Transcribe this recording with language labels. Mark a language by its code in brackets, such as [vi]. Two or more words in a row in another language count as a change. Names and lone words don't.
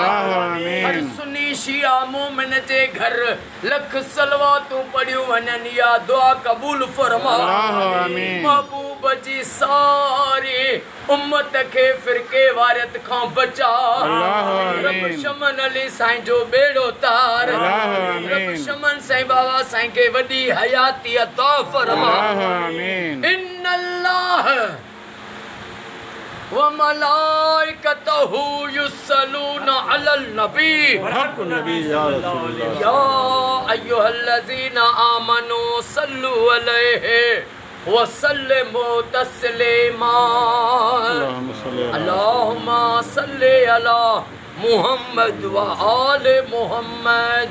[sd] हर सुन्नी शिया मोमिन जे घर लख सलवातूं पढ़ियूं वञनि या दुआ क़बूल फरमा। महबूब जी सारी उम्मत के फिरके वारियत खां बचा। रब शमन अली साईं जो बेड़ो तार। रब शमन साईं बाबा साईं के वॾी हयाती अता फरमा। [ar] إن الله وملائكته يصلون على النبي يا أيها الذين آمنوا صلوا عليه وسلموا تسليما. اللهم صل على محمد وآل محمد.